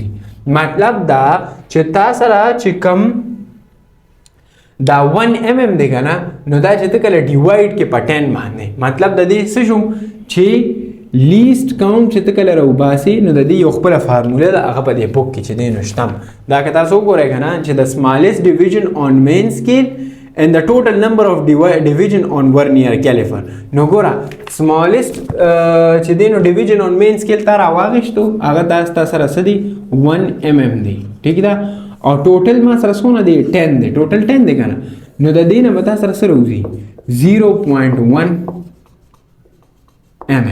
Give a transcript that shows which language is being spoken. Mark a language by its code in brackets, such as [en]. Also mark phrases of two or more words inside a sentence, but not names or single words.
[ps] مطلب دا چې تا سره چې کم دا 1 mm دی که نه، نو دا چې ته کله ډیوایډ کې په 10 باندې، مطلب د دې څه شو چې [en] least count [ps] چې ته کله راوباسې نو د دې یو خپله فارموله ده، هغه په دې بوک کې چې دی نو شته. دا که تاسو وګورئ که نه چې د [en] smallest division on main scale and the total number of division on vernier caliper. [ps] نو ګوره سمالست چې دی نو [en] division on main scale [ps] تا راواغېشتو، هغه تا سره څه دی 1 mm دی، ټیک ده، او ټوټل ما سره څونه دی 10 دی، ټوټل 10 دی که نه، نو د دې نه به تا سره څه راوځي 0.1 mm.